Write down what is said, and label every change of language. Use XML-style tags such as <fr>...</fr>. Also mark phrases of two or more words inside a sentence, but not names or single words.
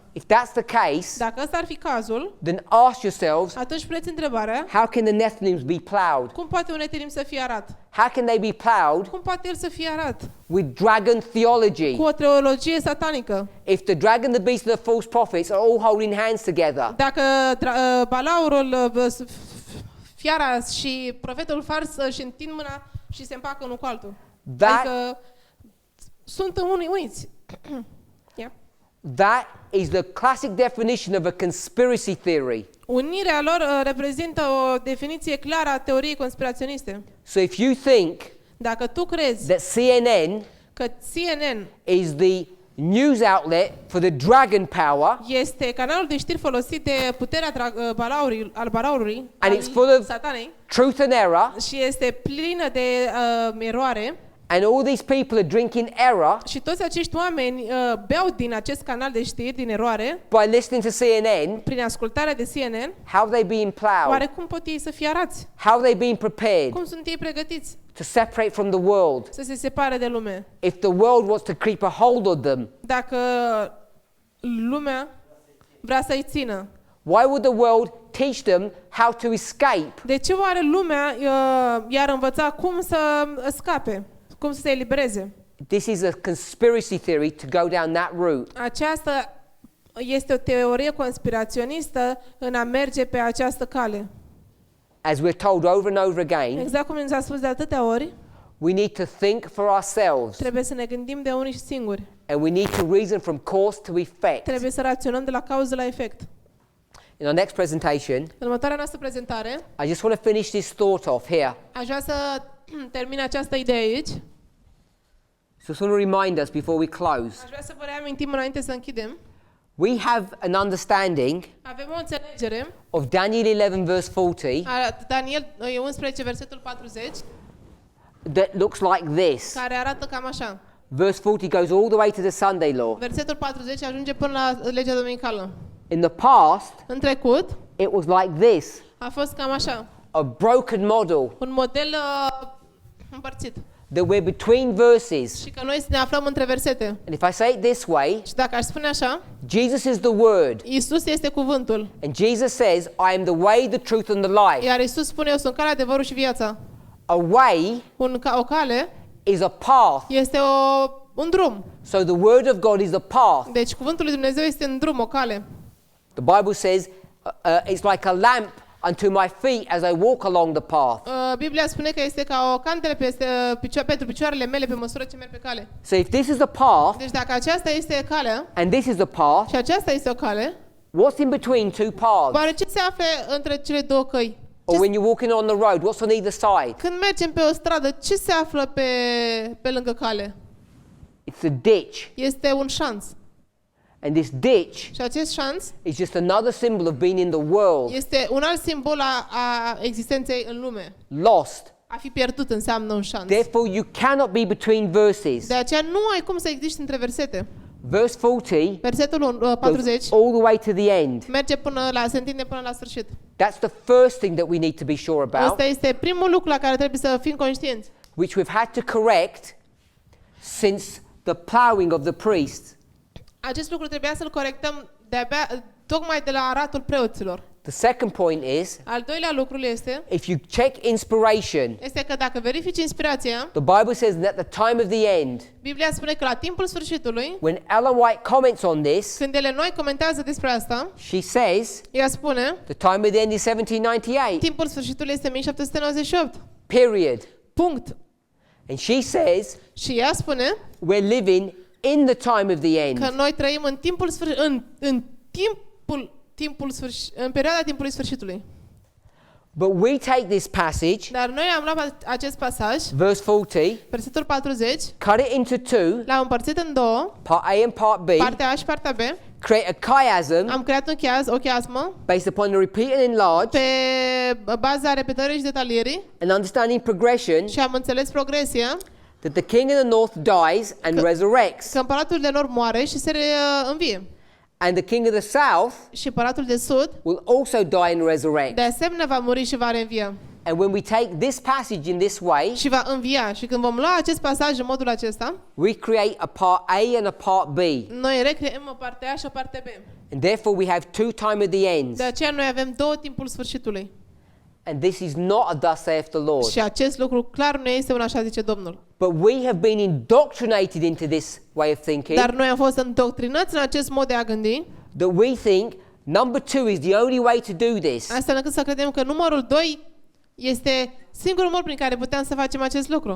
<en>If that's the case,</en> <ro>Dacă ăsta ar fi cazul,</ro> <en>then ask yourselves,</en> <ro>atunci puneți întrebarea,</ro> <en>how can the Nephilim be plowed?</en> <ro>cum poate un Netinim să fie arat?</ro> <en>How can they be plowed</en> <ro>Cum poate el să fie arat?</ro> <en>with dragon theology.</en> <ro>cu o teologie satanică.</ro> <en>If the dragon, the beast, and the false prophets are all holding hands together,</en> <ro>Dacă balaurul, fiara și profetul fals își întind mâna și se împacă unul cu altul. Adică sunt uniți.</ro> <en>Yeah. that is the classic definition of a conspiracy theory.</en> <ro>Unirea lor reprezintă o definiție clară a teoriei conspiraționiste.</ro> <en>So if you think</en> <ro>Dacă tu crezi</ro> <en>that CNN</en> <ro>că CNN</ro> <en>is the news outlet for the dragon power,</en> <ro>este canalul de știri folosit de puterea al balaurului,</ro> <en>And</en> <ro>al</ro> <en>it's full of-</en> <ro>satanei,</ro> <en>truth and error,</en> <ro>și este plină de eroare,</ro> <en>and all these people are drinking error</en> <ro>și toți acești oameni beau din acest canal de știri, din eroare,</ro> <en>by listening to CNN,</en> <ro>prin ascultarea de CNN,</ro> <en>how have they been plowed?</en> <ro>oare cum pot ei să fie arați?</ro> <en>How have they been prepared</en> <ro>Cum sunt ei pregătiți</ro> <en>to separate from the world?</en> <ro>să se separe de lume?</ro> <en>If the world wants to creep a hold of them,</en> <ro>Dacă lumea vrea să-i țină,</ro> <en>why would the world teach them how to escape?</en> <ro>de ce oare lumea i-ar învăța cum să scape, cum să se elibereze?</ro> <en>This is a conspiracy theory to go down that route.</en> <ro>Aceasta este o teorie conspiraționistă în a merge pe această cale.</ro> <en>As we're told over and over again,</en> <ro>Exact cum ni s-a spus de atâtea ori,</ro> <en>we need to think for ourselves,</en> <ro>trebuie să ne gândim de unii singuri.</ro> <en>and we need to reason from cause to effect.</en> <ro>Trebuie să raționăm de la cauză la efect.</ro> <en>In our next presentation,</en> <ro>În următoarea noastră prezentare,</ro> <en>I just want to finish this thought off here.</en> <ro>aș vrea să termin această idee aici.</ro> <en>So I just want to remind us before we close.</en> <ro>Aș vrea să vă reamintim înainte să închidem.</ro> <en>We have an understanding</en> <ro>Avem o înțelegere</ro> <en>of Daniel 11 verse 40</en> <ro>a Daniel 11, versetul 40,</ro> <en>that looks like this.</en> <ro>care arată cam așa.</ro> <en>Verse 40 goes all the way to the Sunday law.</en> <ro>Versetul 40 ajunge până la legea dominicală.</ro> <en>In the past,</en> <ro>În trecut</ro> <en>it was like this,</en> <ro>a fost cam așa.</ro> <en>a broken model,</en> <ro>Un model împărțit.</ro> <en>that we're between verses.</en> <ro>Și că noi ne aflăm între versete.</ro> <en>And if I say it this way,</en> <ro>Și dacă aș spune așa,</ro> <en>Jesus is the Word.</en> <ro>Iisus este cuvântul.</ro> <en>And Jesus says, I am the way, the truth, and the life.</en> <ro>Iar Iisus spune, eu sunt calea, adevărul și viața.</ro> <en>A way</en> <ro>O cale</ro> <en>is a path.</en> <ro>este un drum.</ro> <en>So the Word of God is a path.</en> <ro>Deci cuvântul lui Dumnezeu este un drum, o cale.</ro> <en>The Bible says, it's like a lamp unto my feet as I walk along the path.</en> <ro>Biblia spune că este ca o candelă pentru picioarele mele pe măsură ce merg pe cale.</ro> <en>So if this is the path,</en> <ro>Deci dacă aceasta este calea</ro> <en>and this is the path,</en> <ro>și aceasta este o cale,</ro> <en>what's in between two paths?</en> <ro>oare ce se află între cele două căi?</ro> <en>Or when you're walking on the road, what's on either side?</en> <ro>Când mergem pe o stradă, ce se află pe lângă cale?</ro> <en>It's a ditch.</en> <ro>Este un șanț.</ro> <en>And this ditch</en> <ro>Și acest șanț</ro> <en>is just another symbol of being in the world,</en> <ro>este un alt simbol a existenței în lume.</ro> <en>lost.</en> <ro>A fi pierdut înseamnă un șanț.</ro> <en>Therefore, you cannot be between verses.</en> <ro>De aceea nu ai cum să existi între versete.</ro> <en>Verse 40</en> <ro>Versetul 40</ro> <en>goes all the way to the end.</en> <ro>se întinde până la sfârșit.</ro> <en>That's the first thing that we need to be sure about,</en> <ro>Asta este primul lucru la care trebuie să fim conștienți.</ro> <en>which we've had to correct since the plowing of the priests.</en> <ro>Acest lucru trebuia să-l corectăm tocmai de la aratul preoților.</ro> <en>The second point is,</en> <ro>Al doilea lucru este</ro> <en>if you check inspiration,</en> <ro>că dacă verifici inspirația,</ro> <en>the Bible says that at the time of the end,</en> <ro>Biblia spune că la timpul sfârșitului,</ro> <en>when Ellen White comments on this,</en> <ro>când ele noi comentează despre asta,</ro> <en>she says</en> <ro>ea spune,</ro> <en>the time of the end is 1798.</en> <ro>timpul sfârșitului este 1798.</ro> <en>Period.</en> <ro>Punct.</ro> <en>And she says</en> <ro>Și ea spune</ro> <en>we're living in the time of the end.</en> <ro>că noi trăim în timpul în perioada timpului sfârșitului.</ro> <en>But we take this passage,</en> <ro>Dar noi am luat acest pasaj,</ro> <en>verse 40,</en> <ro>versetul 40,</ro> <en>cut it into two,</en> <ro>l-am împărțit în două,</ro> <en>part A and part B,</en> <ro>partea A și partea B.</ro> <en>create a chiasm</en> <ro>Am creat o chiasmă</ro> <en>based upon the repeat and enlarge</en> <ro>pe baza repetării și detalierii</ro> <en>and understanding progression,</en> <ro>și am înțeles progresia,</ro> <en>that the king in the north dies and resurrects,</en> <ro>că împăratul de nord moare și se învie.</ro> <en>and the king of the south</en> <ro>Și împăratul de sud</ro> <en>will also die and resurrect.</en> <ro>de asemenea va muri și va reînvia.</ro> <en>And when we take this passage in this way,</en> <ro>Și va învia. Și când vom lua acest pasaj în modul acesta,</ro> <en>we create a part A and a part B.</en> <ro>noi recreăm o parte A și o parte B.</ro> <en>And therefore we have two time of the ends.</en> <ro>De aceea noi avem două timpul sfârșitului.</ro> <en>And this is not a thus saith the Lord.</en> <ro>Și acest lucru clar nu este un așa zice Domnul.</ro> <en>But we have been indoctrinated into this way of thinking.</en> <ro>Dar noi am fost îndoctrinați în acest mod de a gândi.</ro> <en>That we think number 2 is the only way to do this.</en> <ro>Asta încât să credem că numărul 2 este singurul mod prin care putem să facem acest lucru.</ro>